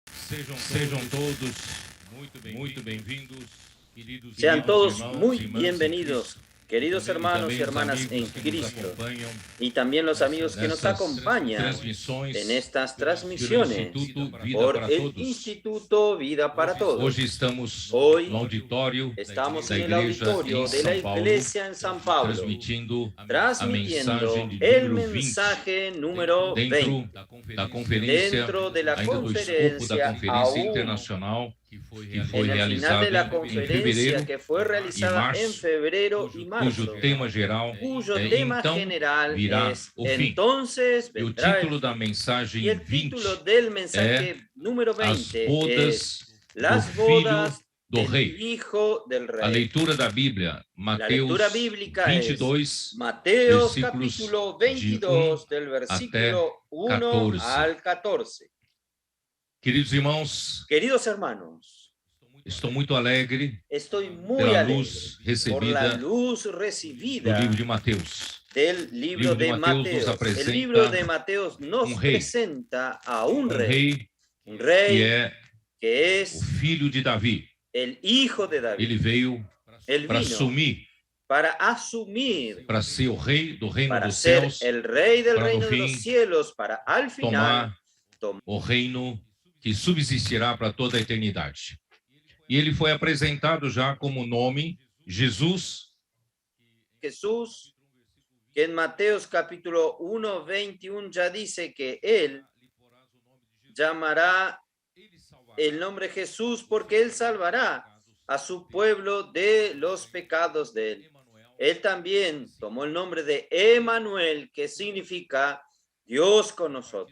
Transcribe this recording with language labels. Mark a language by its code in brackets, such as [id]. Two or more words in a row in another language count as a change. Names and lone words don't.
[pt] Sejam todos muito bem-vindos, [es] Sean todos [pt] irmãos [es] muy [pt] e irmãs em [es] bienvenidos, [pt] Cristo. [es] queridos [pt] E [es] hermanos [pt] também [es] y [pt] os [es] hermanas [pt] amigos [es] en [pt] que nos [es] Cristo, [pt] acompanham [es] y también los amigos que nos [pt] nessas [es] acompañan [pt] transmissões [es] en estas [pt] pelo [es] transmisiones [pt] Instituto Vida [es] por [pt] para [es] el [pt] Todos. [es] Instituto Vida para Todos. [pt] Hoje estamos [es] Hoy [pt] no auditório [es] estamos [pt] da [es] en el [pt] igreja [es] auditorio [pt] em [es] de la [pt] São Paulo, [es] iglesia en San Pablo, [pt] transmitindo a [es] transmitiendo [pt] mensagem de [es] el [pt] número 20 [es] mensaje número [pt] dentro [es] 20 [pt] da conferência, [es] dentro de la [pt] ainda do escopo da [es] conferencia, [pt] Conferência [es] aún [pt] Internacional que foi [es] en el final [pt] realizada [es] de la [pt] em [es] conferencia [pt] fevereiro [es] que fue [pt] e [es] realizada en [pt] março, [es] febrero y marzo, [pt] cujo tema geral [es] cuyo [pt] é [es] tema [pt] Então [es] general [pt] virá [es] es [pt] o fim. [es] Entonces [pt] E o [es] vendrá el [pt] título da [es] fin. [pt] mensagem [es] Y el título [pt] 20 [es] del [pt] é [es] mensaje número [pt] As [es] 20 es [pt] bodas do [es] Las [pt] Filho [es] bodas [pt] do [es] del [pt] Rei. [es] Hijo del [pt] A [es] Rey. [pt] leitura da Bíblia, [es] La lectura [pt] Mateus [es] bíblica es [pt] 22, [es] Mateos [pt] versículos [es] capítulo [pt] de 1 [es] 22 del [pt] até [es] versículo 1 [pt] 14. [es] al 14. [pt] Queridos irmãos, [es] Queridos hermanos, [pt] estou muito alegre [es] estoy muy [pt] pela [es] alegre [pt] luz [es] por la [pt] recebida [es] luz [pt] do [es] recibida [pt] livro de Mateus. [es] del [pt] O [es] libro [pt] livro de [es] de [pt] Mateus nos [es] Mateos. El libro de [pt] apresenta [es] Mateos nos [pt] rei, [es] presenta a un [pt] rei [es] un [pt] que [es] rey [pt] é [es] que [pt] o [es] es [pt] filho de Davi. [es] el hijo de David. [pt] Ele veio [es] Él [pt] para [es] vino [pt] assumir, [es] para asumir, [pt] para ser o rei do reino [es] para [pt] dos [es] ser [pt] céus, [es] el rey del [pt] para no [es] reino de los [pt] fim [es] cielos, para al final [pt] tomar o reino que subsistirá para toda a eternidade. E ele foi apresentado já como nome Jesus, [es] Jesús, que en Mateos capítulo 1, 21 ya dice que él llamará el nombre Jesús porque él salvará a su pueblo de los pecados de él. Él también tomó el nombre de Emmanuel, que significa Dios con nosotros.